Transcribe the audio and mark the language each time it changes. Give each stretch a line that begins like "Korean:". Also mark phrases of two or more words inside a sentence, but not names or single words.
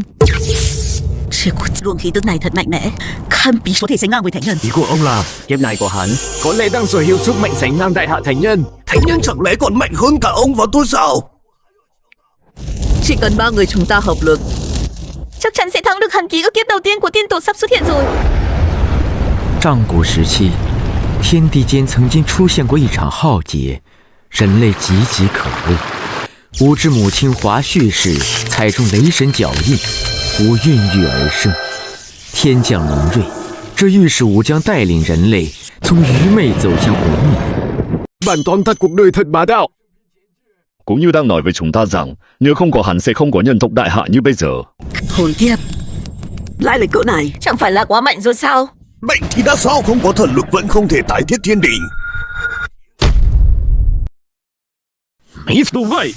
Vietnamese: Luồng khí tức này thật mạnh mẽ, Khan Bí có thể sánh ngang với thánh nhân. Ý của ông là kiếp này của hắn có lẽ đang sở hữu sức mạnh sánh ngang đại hạ thánh nhân. Thánh nhân chẳng lẽ còn mạnh hơn cả ông và tôi sao? Chỉ cần 3 người chúng ta hợp lực, chắc chắn sẽ thắng được hàn ký ở kiếp đầu tiên của tiên tổ sắp xuất hiện rồi.
Chinese: 上古时期，天地间曾经出现过一场浩劫，人类岌岌可危。吾之母亲华胥氏踩中雷神脚印，吾孕育而生。天降凌锐，这预示吾将带领人类从愚昧走向文明。
Vietnamese: Bản tóm tắt cuộc đời thật bá đạo. Cũng như đang nói với chúng ta rằng nếu không có hắn sẽ không có nhân tộc đại hạ như bây giờ. Hồn kiếp, lại là cỡ này, chẳng phải là quá mạnh rồi sao? Mạnh thì đã sao, không có thần lực vẫn không thể tái thiết thiên đỉnh. Đúng vậy.